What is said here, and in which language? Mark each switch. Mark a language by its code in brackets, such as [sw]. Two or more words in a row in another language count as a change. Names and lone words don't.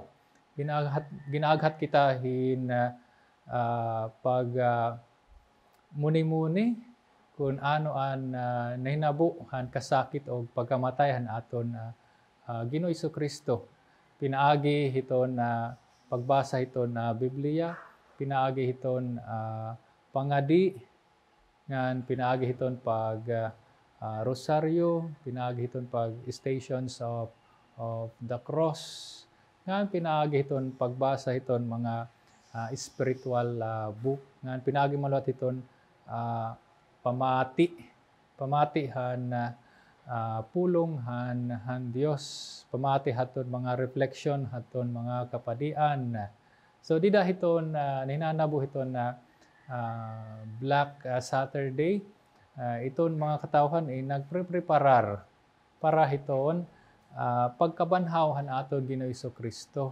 [war] Ginaaghat kita pag muni-muni kung ano an nahinabo han kasakit o pagkamatay han aton Ginoo Jesu-Kristo. Pinaagi hiton pagbasa hiton Biblia, pinaagi hiton pangadi, ngan pinaagi hiton pag rosaryo, pinaagi hiton pag [en] stations of the cross, [war] ngan pinaagi hiton pagbasa hiton mga [en] spiritual book, [war] ngan pinaagi maluat hiton pamati han pulong han Dios, pamati haton mga reflection haton mga kapadian. So dida hiton ninanabo hiton Black Saturday, iton mga katawhan nagpreparar para hiton pagkabanhaw han aton Ginoo Jesu-Kristo.